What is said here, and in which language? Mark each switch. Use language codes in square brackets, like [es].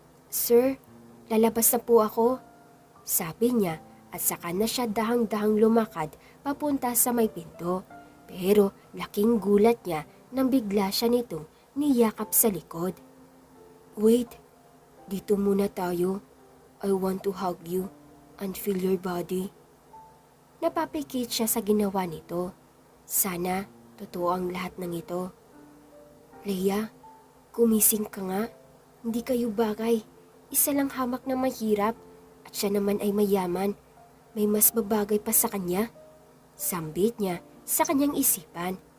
[tl] Sir, lalabas na po ako, sabi niya at saka na siya dahang-dahang lumakad papunta sa may pinto. Pero laking gulat niya nang bigla siya nitong niyakap sa likod. Wait, dito muna tayo. [en] I want to hug you and feel your body. [tl] Napapikit siya sa ginawa nito. Sana totoo ang lahat ng ito. Leia, kumising ka nga. Hindi kayo bagay. Isa lang hamak na mahirap at siya naman ay mayaman. May mas babagay pa sa kanya. Sambit niya sa kanyang isipan.